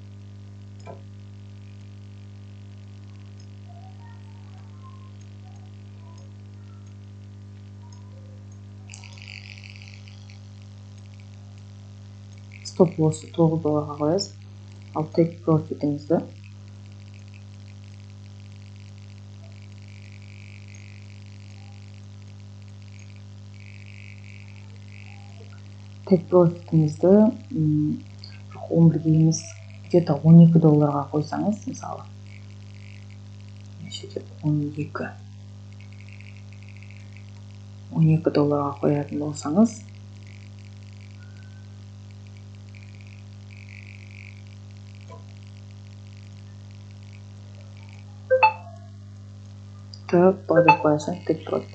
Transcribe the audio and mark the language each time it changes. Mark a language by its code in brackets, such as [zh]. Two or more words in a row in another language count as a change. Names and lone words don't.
[kk] Стоп лоссы $9 қоясыз. Ал [en] take profitіңізді take profitіңізді [kk] 11 емес, где-то $12 қойсаңыз, мысалы. $12 қоятын болсаңыз, былай деп қоясың, [en] take profit.